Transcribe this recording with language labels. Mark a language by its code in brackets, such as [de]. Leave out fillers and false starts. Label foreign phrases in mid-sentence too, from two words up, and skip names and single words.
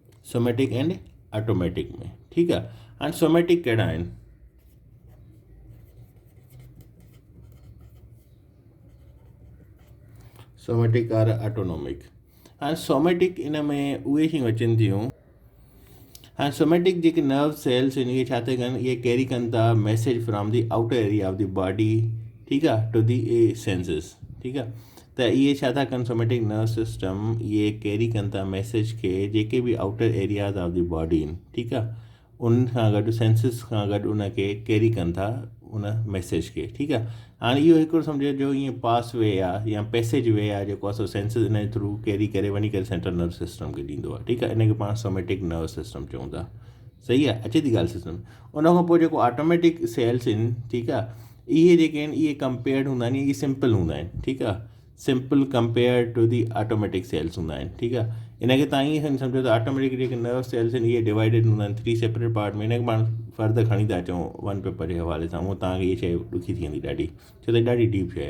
[en] somatic and automatic में, [sd] ठीकु आहे। हाणे सोमेटिक कहिड़ा आहिनि? [en] somatic or autonomic. [sd] हाणे सोमेटिक इन में उहे शयूं अचनि थियूं। हाणे सोमेटिक जेके [en] nerve cells [sd] आहिनि इहे छा था कनि, इहे कैरी कनि था [en] message from the outer area of the body, [sd] ठीकु आहे, [en] to the senses, [sd] ठीकु आहे। त इहे छा था कनि, [en] somatic nerve system [sd] इहे कैरी कनि था मैसेज खे जेके बि [en] outer areas of the body [sd] आहिनि, ठीकु आहे, उन सां गॾु सेंसिस खां गॾु उनखे कैरी कनि था उन मैसेज खे, ठीकु आहे। हाणे इहो हिकिड़ो सम्झो जो ईअं [en] pass way [sd] आहे या [en] passage way [sd] आहे जेको आहे सो सेंसिस इन जे थ्रू कैरी करे वञी करे [en] central nerve system [sd] खे ॾींदो आहे, ठीकु आहे। इन खे पाण [en] somatic nerve system [sd] चऊं था, सही आहे, अचे थी ॻाल्हि सिस्टम। उन खां पोइ जेको [en] automatic cells [sd] आहिनि, ठीकु आहे, इहे जेके आहिनि इहे कंपेयर्ड हूंदा आहिनि, इहे सिंपल हूंदा आहिनि, ठीकु आहे, [en] simple compare to the automatic cells [sd] हूंदा आहिनि, ठीकु आहे। इनखे तव्हां ईअं सम्झो त ऑटोमेटिक जेके [en] nerve cells [sd] आहिनि इहे डिवाइडेड हूंदा आहिनि 3 [en] separate part [sd] में। इनखे पाण फर्दर खणी था अचूं [en] one paper [sd] जे हवाले सां, उहो तव्हांखे इहा शइ ॾुखी थी वेंदी ॾाढी, छो त ॾाढी डीप शइ आहे।